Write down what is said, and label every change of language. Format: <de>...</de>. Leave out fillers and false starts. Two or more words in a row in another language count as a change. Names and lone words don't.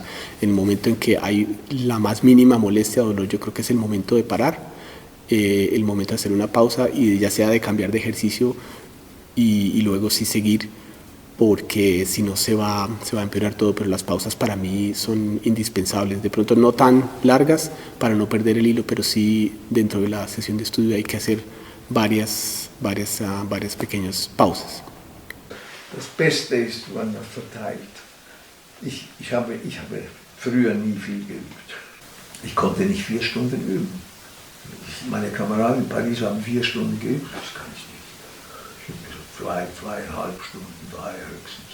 <es>En el momento en que hay la más mínima molestia o dolor, yo creo que es el momento de parar, el momento de hacer una pausa, y ya sea de cambiar de ejercicio y luego sí seguir, porque si no se va a empeorar todo. Pero las pausas para mí son indispensables, de pronto no tan largas para no perder el hilo, pero sí dentro de la sesión de estudio hay que hacer varias pequeñas pausas.</es> <de>Das Beste ist, wenn man verteilt. Ich habe früher nie viel geübt. Ich konnte nicht 4 Stunden üben. Meine Kameraden in Paris haben 4 Stunden geübt, das kann ich nicht. Ich habe so 2,5 Stunden, 3 höchstens.</de>